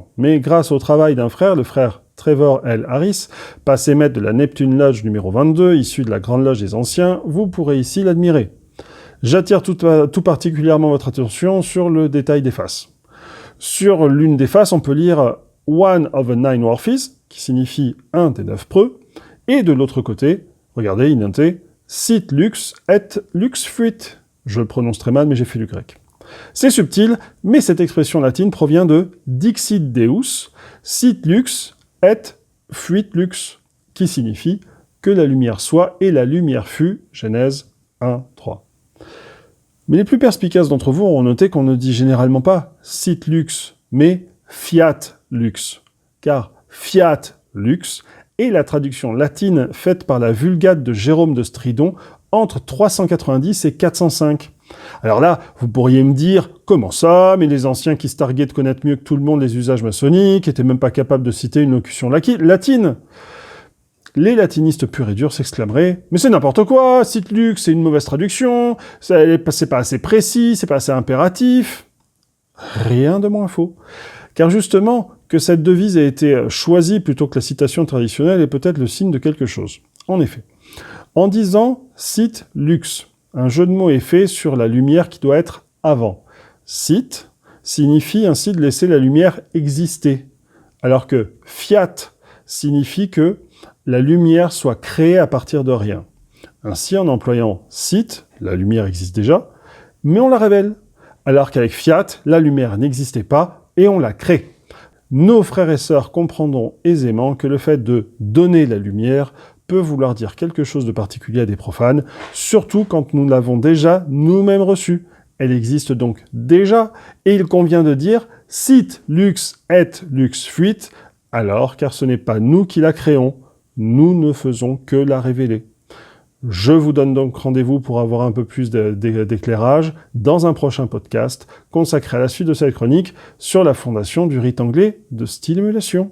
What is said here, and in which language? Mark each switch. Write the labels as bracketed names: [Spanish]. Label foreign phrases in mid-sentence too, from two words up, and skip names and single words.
[French] Mais grâce au travail d'un frère, le frère Trevor L. Harris, passé maître de la Neptune Lodge numéro 22, issu de la Grande Loge des Anciens, vous pourrez ici l'admirer. J'attire tout particulièrement votre attention sur le détail des faces. Sur l'une des faces, on peut lire « [English] One of the Nine Dwarfs », [French] qui signifie « un des 9 preux », et de l'autre côté, regardez, il notait « [Latin] Sit lux et lux fuit ». [French] Je le prononce très mal, mais j'ai fait du grec. C'est subtil, mais cette expression latine provient de « [Latin] Dixit Deus », « Sit lux » et fuit lux, [French] qui signifie que la lumière soit et la lumière fut, Genèse 1, 3. Mais les plus perspicaces d'entre vous auront noté qu'on ne dit généralement pas [Latin] sit lux, [French] mais [Latin] fiat lux, [French] car [Latin] fiat lux [French] est la traduction latine faite par la Vulgate de Jérôme de Stridon entre 390 et 405. Alors là, vous pourriez me dire, comment ça, mais les anciens qui se targuaient de connaître mieux que tout le monde les usages maçonniques étaient même pas capables de citer une locution latine. Les latinistes purs et durs s'exclameraient « Mais c'est n'importe quoi, [Latin] sit lux, [French] c'est une mauvaise traduction, c'est pas assez précis, c'est pas assez impératif. » Rien de moins faux. Car justement, que cette devise ait été choisie plutôt que la citation traditionnelle est peut-être le signe de quelque chose. En effet, en disant « [Latin] sit lux », [French] un jeu de mots est fait sur la lumière qui doit être avant. Sit signifie ainsi de laisser la lumière exister, alors que fiat signifie que la lumière soit créée à partir de rien. Ainsi, en employant sit, la lumière existe déjà, mais on la révèle, alors qu'avec fiat, la lumière n'existait pas et on la crée. Nos frères et sœurs comprendront aisément que le fait de donner la lumière peut vouloir dire quelque chose de particulier à des profanes, surtout quand nous l'avons déjà nous-mêmes reçue. Elle existe donc déjà, et il convient de dire « [Latin] sit lux et lux fuit », [French] alors car ce n'est pas nous qui la créons, nous ne faisons que la révéler. Je vous donne donc rendez-vous pour avoir un peu plus d'éclairage dans un prochain podcast consacré à la suite de cette chronique sur la fondation du rite anglais de style émulation.